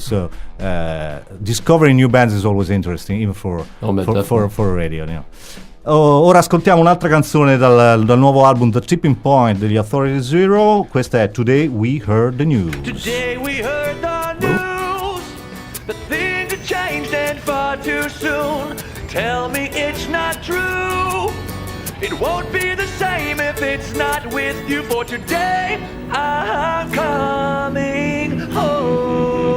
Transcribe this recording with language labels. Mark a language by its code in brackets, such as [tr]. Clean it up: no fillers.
[en] So discovering new bands is always interesting, even for radio. [it] Ora ascoltiamo un'altra canzone dal nuovo album The Tipping Point degli Authority Zero. Questa è Today We Heard the News. [en] Today we heard the news, that things have changed and far too soon. Tell me it's not true. It won't be the same if it's not with you, for today I'm coming home.